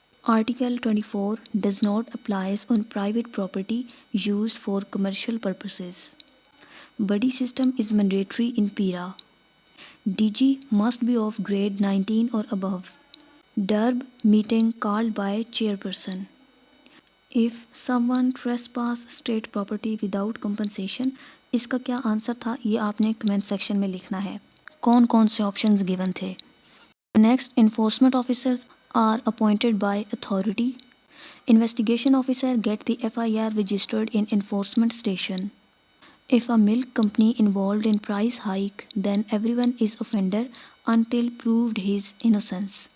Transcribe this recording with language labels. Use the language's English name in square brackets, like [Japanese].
[English] Article 24 does not apply on private property used for commercial purposes. Buddy system is mandatory in PIRA. DG must be of grade 19 or above. DERB meeting called by chairperson. If someone trespass state property without compensation, [Hindi] इसका क्या answer था ये आपने comment section में लिखना है. कौन कौन से ऑप्शंस गिवन थे. [English] Next, enforcement officers are appointed by authority. Investigation officer get the FIR registered in enforcement station. If a milk company involved in price hike, then everyone is offender until proved his innocence.